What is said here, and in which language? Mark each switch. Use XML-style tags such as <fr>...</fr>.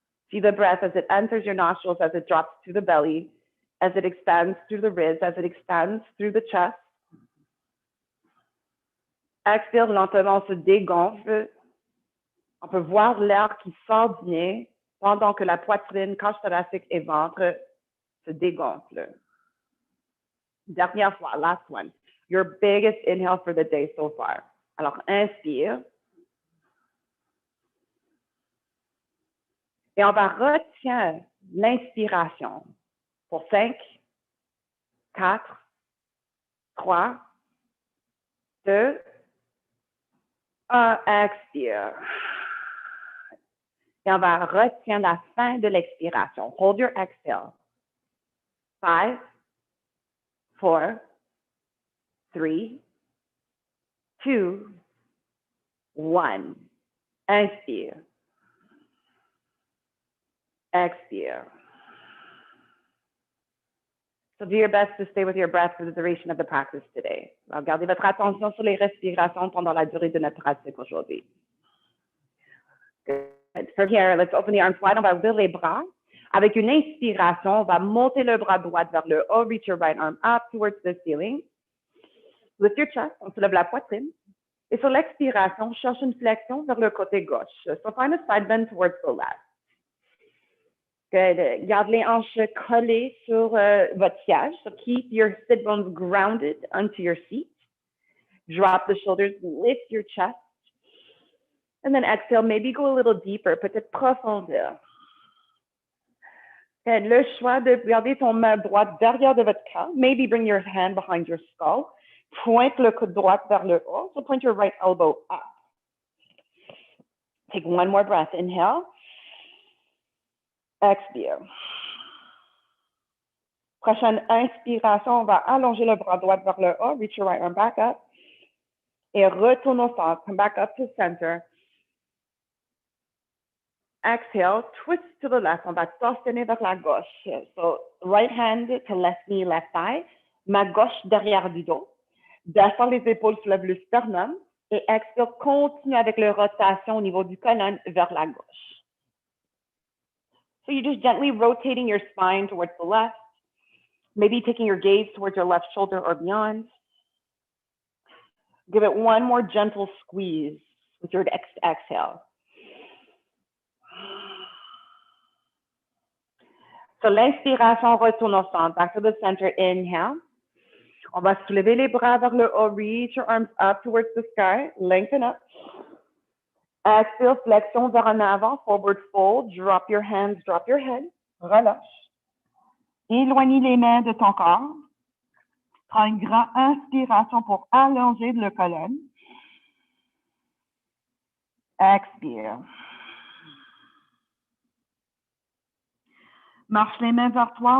<en>See the breath as it enters your nostrils, as it drops to the belly, as it expands through the ribs, as it expands through the chest.</en> <fr>Expire lentement, se dégonfle. On peut voir l'air qui sort du nez pendant que la poitrine, cage thoracique et ventre se dégonflent. Dernière fois,</fr> <en>last one. Your biggest inhale for the day so far.</en> <fr>Alors, inspire. Et on va retenir l'inspiration pour 5, 4, 3, 2, Expire. Et on va retenir la fin de l'expiration.</fr> <en>Hold your exhale.</en> <fr>5, 4, 3, 2, 1. Inspire. Expire.</fr> <en>So do your best to stay with your breath for the duration of the practice today.</en> <fr>Alors, gardez votre attention sur les respirations pendant la durée de notre pratique aujourd'hui.</fr> <en>Good. From here, let's open the arms wide.</en> <fr>On va ouvrir les bras. Avec une inspiration, on va monter le bras droit vers le haut.</fr> <en>Reach your right arm up towards the ceiling. Lift your chest.</en> <fr>On soulève la poitrine. Et sur l'expiration, cherche une flexion vers le côté gauche.</fr> <en>So find a side bend towards the left. Good.</en> <fr>Garde les hanches collées sur votre siège.</fr> <en>So keep your sit bones grounded onto your seat. Drop the shoulders, lift your chest. And then exhale, maybe go a little deeper,</en> <fr>peut-être profondeur.</fr> <en>Good.</en> <fr>Le choix de garder ton main droite derrière de votre cœur.</fr> <en>Maybe bring your hand behind your skull.</en> <fr>Pointe le coude droit vers le haut.</fr> <en>So point your right elbow up. Take one more breath. Inhale.</en> <fr>Expire. Prochaine inspiration, on va allonger le bras droit vers le haut.</fr> <en>Reach your right arm back up.</en> <fr>Et retourne au centre.</fr> <en>Come back up to center. Exhale, twist to the left.</en> <fr>On va torsionner vers la gauche.</fr> <en>So right hand to left knee, left thigh.</en> <fr>Main gauche derrière du dos. Descends les épaules, soulève le sternum. Et expire, continue avec la rotation au niveau du colonne vers la gauche.</fr> <en>So you're just gently rotating your spine towards the left. Maybe taking your gaze towards your left shoulder or beyond. Give it one more gentle squeeze with your exhale. So</en> <fr>l'inspiration, retourne au centre.</fr> <en>Back to the center. Inhale.</en> <fr>On va soulever les bras vers le haut.</fr> <en>Reach your arms up towards the sky. Lengthen up. Exhale,</en> <fr>flexion vers en avant.</fr> <en>Forward fold. Drop your hands, drop your head.</en> <fr>Relâche. Éloigne les mains de ton corps. Prends une grande inspiration pour allonger le colonne. Expire. Marche les mains vers toi.</fr>